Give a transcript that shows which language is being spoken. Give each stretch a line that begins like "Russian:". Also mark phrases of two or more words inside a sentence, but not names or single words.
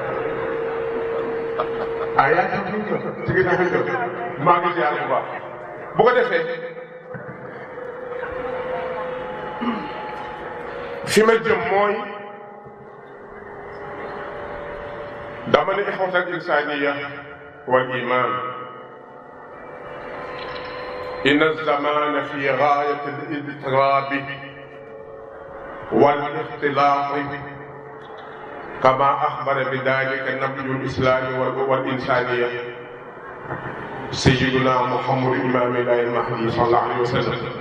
Wolof: yaa ngi ci ginnaaw maa ngi ziar bu baax bu ko defee fi ma jëm mooy dama ne
Arabic: إخوة الإنسانية والإيمان إن الزمان في غاية الاضطراب والاختلاط كما أخبر بذلك نبي الإسلام والإنسانية سيدنا محمد إمام الله المهدي صلى الله عليه وسلم